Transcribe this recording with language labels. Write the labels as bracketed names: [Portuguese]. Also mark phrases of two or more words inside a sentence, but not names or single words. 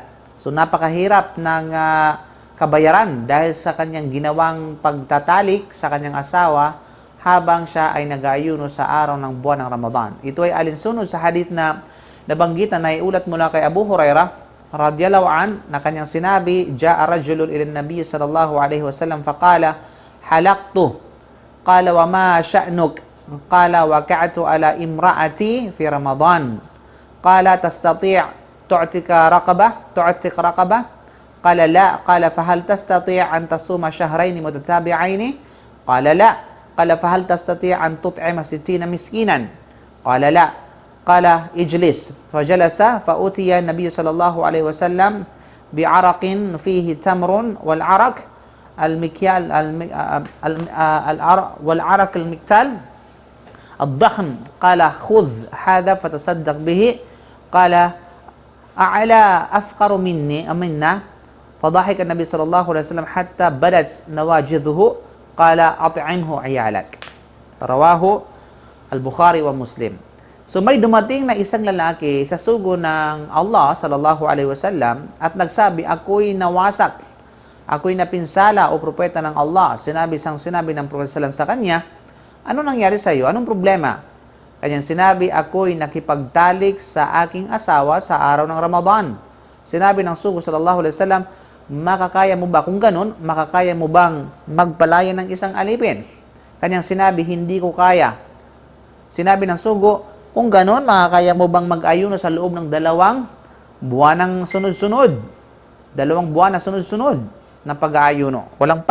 [Filipino] So, napakahirap ng kabayaran dahil sa kanyang ginawang pagtatalik sa kanyang asawa habang siya ay nag-aayuno sa araw ng buwan ng Ramadan. Ito ay alinsunod sa hadith na nabanggitan na iulat mula kay Abu Hurairah [Arabic] رضي الله عن, [Filipino] na kanyang sinabi, [Arabic] "جاء رجل إلى النبي صلى الله عليه وسلم فقال هلكت." قال وما شأنك?" قال وقعت على امرأتي في رمضان." قال تستطيع تعتق رقبة?" قال لا." قال فهل تستطيع أن تصوم شهرين متتابعين?" قال لا." قال فهل تستطيع أن تطعم 60 مسكينا?" قال لا." قال اجلس فجلس فأتي النبي صلى الله عليه وسلم بعرق فيه تمر والعرق المكيال والعرق المكتال الضخم قال خذ هذا فتصدق به قال أعلى أفقر منا فضحك النبي صلى الله عليه وسلم حتى بدت نواجذه قال أطعمه عيالك رواه البخاري ومسلم. [Filipino] So may dumating na isang lalaki sa sugo ng Allah [Arabic] صلى الله عليه وسلم [Filipino] at nagsabi, "Ako'y nawasak, ako'y napinsala o propeta ng Allah." Sinabi ng propeta sa kanya, "Ano nangyari sa iyo? Anong problema?" Kanyang sinabi, "Ako'y nakipagtalik sa aking asawa sa araw ng Ramadan." Sinabi ng sugo [Arabic] صلى الله عليه وسلم, [Filipino] "Makakaya mo ba kung ganun? Makakaya mo bang magpalaya ng isang alipin?" Kanyang sinabi, "Hindi ko kaya." Sinabi ng sugo, "Kung ganon, makakaya mo bang mag-ayuno sa loob ng 2 buwan ng sunod-sunod? 2 buwan na sunod-sunod na pag-aayuno.